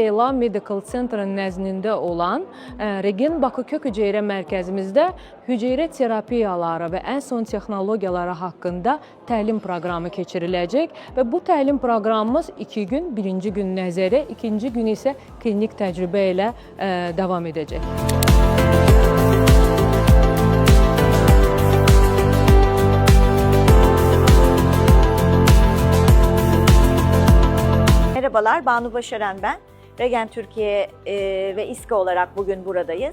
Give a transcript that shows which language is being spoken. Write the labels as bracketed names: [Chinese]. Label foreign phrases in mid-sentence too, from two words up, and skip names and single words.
[Azerbaijani] Medical Center'ın nəzdində olan Regen Bakı Kök Hüceyrə Mərkəzimizdə hüceyrə terapiyaları və ən son texnologiyaları haqqında təlim proqramı keçiriləcək və bu təlim proqramımız 2 gün, birinci gün nəzəri, ikinci gün isə klinik təcrübə ilə davam edəcək. [Turkish] Merhabalar, Banu Başaran ben. Regen Türkiye ve İSKA olarak bugün buradayız.